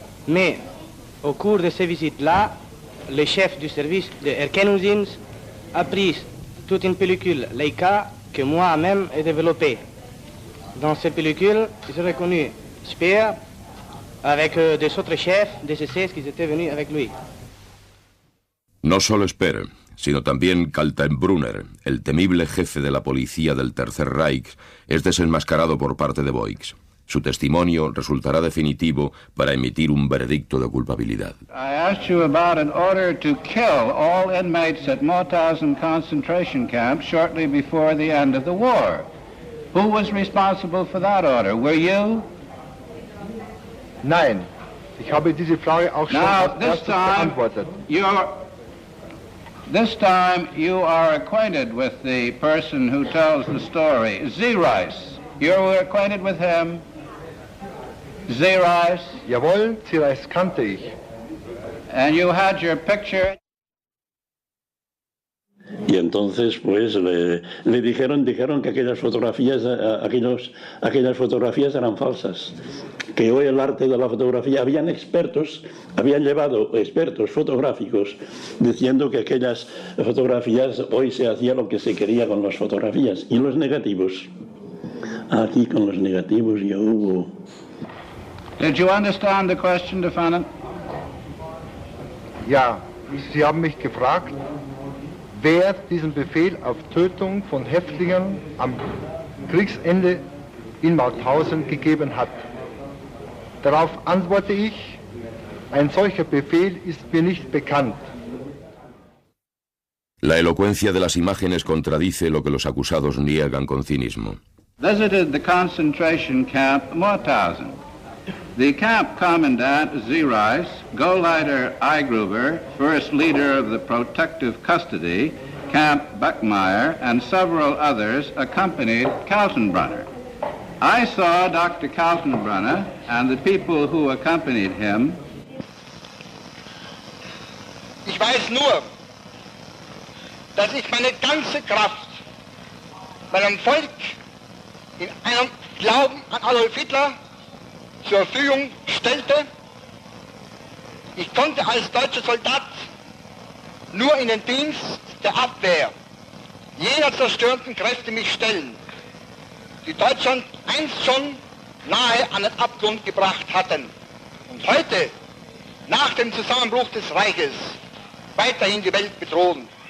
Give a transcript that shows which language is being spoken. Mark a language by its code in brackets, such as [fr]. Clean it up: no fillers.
[fr] Mais au cours de ces visites-là, le chef du service de Erkenusins a pris toute une pellicule Leica que moi-même ai développée. Dans ces pellicules, j'ai reconnu Speer avec des autres chefs des SS qui étaient venus avec lui. [es] No solo Speer, sino también Kaltenbrunner, el temible jefe de la policía del Tercer Reich, es desenmascarado por parte de Boix. Su testimonio resultará definitivo para emitir un veredicto de culpabilidad. [en] I asked you about an order to kill all inmates at Mauthausen concentration camp shortly before the end of the war. Who was responsible for that order? Were you? [de] Nein, ich habe diese Frage auch schon als erstes beantwortet. [en] This time you are acquainted with the person who tells the story, Zierreis. You were acquainted with him? Zierreis? [de] Jawohl, Zierreis kannte ich. [en] And you had your picture? [es] Y entonces pues le dijeron que aquellas fotografías eran falsas, que hoy el arte de la fotografía habían llevado expertos fotográficos diciendo que aquellas fotografías hoy se hacía lo que se quería con las fotografías. Y los negativos, aquí con los negativos ya hubo. [en] Did you understand the question, Defendant? [de] Ja, Sie haben mich gefragt, wer diesen Befehl auf Tötung von Häftlingen am Kriegsende in Mauthausen gegeben hat. Darauf antworte ich, ein solcher Befehl ist mir nicht bekannt. [es] La elocuencia de las imágenes contradice lo que los acusados niegan con cinismo. [en] Visited the concentration camp Mauthausen. The camp commandant Zierreis, Gauleiter Eigruber, first leader of the protective custody, Camp Buckmeyer, and several others accompanied Kaltenbrunner. I saw Dr. Kaltenbrunner and the people who accompanied him. [de] Ich weiß nur, dass ich meine ganze Kraft meinem Volk in einem Glauben an Adolf Hitler zur Verfügung stellte. Ich konnte als deutscher Soldat nur in den Dienst der Abwehr jener zerstörenden Kräfte mich stellen, die Deutschland einst schon nahe an den Abgrund gebracht hatten und heute, nach dem Zusammenbruch des Reiches, weiterhin die Welt bedrohen.